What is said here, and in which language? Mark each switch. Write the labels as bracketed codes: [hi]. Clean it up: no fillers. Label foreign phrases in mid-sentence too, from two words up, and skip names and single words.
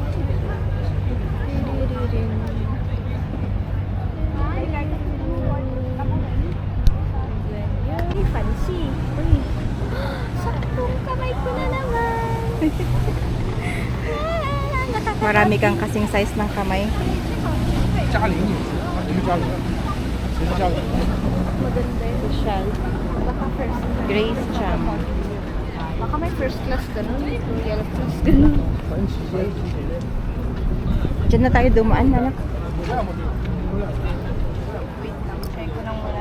[tl] Uy, fancy. Uy. Saktong kamay ko na naman. Marami kang kasing size ng kamay. [zh] 嘉玲也是，啊，你是嘉玲，谁是嘉玲？ [tl] Maganda yun. Social. Baka [en] first class. [tl] Grace Cham. Baka may [en] first class [tl] ganun. [en] Royal class [tl] ganun. Diyan na tayo dumaan, anak. Try ko nang wala.